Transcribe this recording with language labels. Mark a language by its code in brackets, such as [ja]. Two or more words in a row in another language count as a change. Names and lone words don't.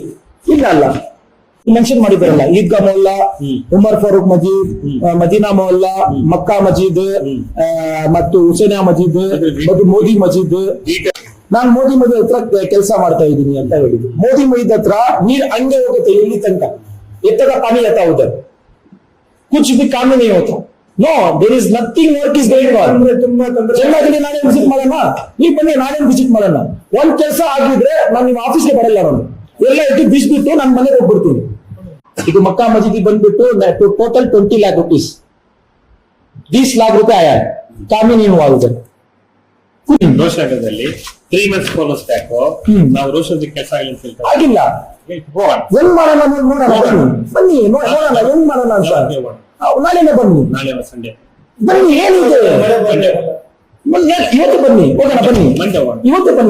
[kn] ಇಲ್ಲ ಅಲ್ಲ, ಮೆನ್ಷನ್ ಮಾಡಿದಾರಲ್ಲ, ಈದ್ಗಾ ಮೊಹಲ್ಲಾ, ಉಮರ್ ಫಾರೂಕ್ ಮಸೀದ್, ಮದೀನಾ ಮೊಹಲ್ಲಾ, ಮಕ್ಕಾ ಮಸೀದ್ ಮತ್ತು ಹುಸೇನಿಯಾ ಮಸೀದ್ ಮತ್ತು ಮೋದಿ ಮಸೀದ್. ನಾನು ಮೋದಿ ಮಸೀದ್ ಹತ್ರ ಕೆಲಸ ಮಾಡ್ತಾ ಇದ್ದೀನಿ ಅಂತ ಹೇಳಿದ್ರು. ಮೋದಿ ಮಸೀದ್ ಹತ್ರ ನೀರ್ ಹಂಗೆ ಹೋಗುತ್ತೆ ಇಲ್ಲಿ ತನಕ, ಎತ್ತದ [hi] पानी आता उधर, कुछ भी काम नहीं होता. [en] No, there is nothing work is going on. [kn] ಚೆನ್ನಾಗಿ ನಾನೇ ವಿಸಿಟ್ ಮಾಡೋಣ, ನೀವು ಬನ್ನಿ, ನಾನೇ ವಿಸಿಟ್ ಮಾಡೋಣ. ಒಂದ್ ಕೆಲಸ ಆಗಿದ್ರೆ ನಾನು ನಿಮ್ಮ ಆಫೀಸ್ಗೆ ಬರಲ್ಲ, ನಾನು ಎಲ್ಲ ಇಟ್ಟು ಬಿಟ್ಟು ನನ್ನ ಮನೆಗೆ ಹೋಗ್ಬಿಡ್ತೀನಿ. ಇದು ಮಕ್ಕಾ ಮಸೀದಿ ಬಂದ್ಬಿಟ್ಟು ಟೋಟಲ್ 20 [en] lakh rupees. [hi] 20 लाख रुपए आया है, काम ही नहीं हुआ उधर। [kn] ರೋಷನಗರದಲ್ಲಿ 3 months ಬೋನಸ್ ಬ್ಯಾಕ್ ನಾವು ರೋಷನ್ ಕೆಲಸ ಆಗಿಲ್ಲ, ಹೆಂಗ್ ಮಾಡೋಣ ನೋಡೋಣ, ಬನ್ನಿ ನೋಡೋಣ ಹೆಂಗ್ ಮಾಡೋಣ ಅಂತ, ನಾಳೆನೇ ಬನ್ನಿ, ನಾಳೆ ಸಂಡೇ ಬನ್ನಿ ಏನಿದೆ ಇವತ್ತು ಬನ್ನಿ, ಹೋಗೋಣ ಬನ್ನಿ, ಇವತ್ತು ಬನ್ನಿ,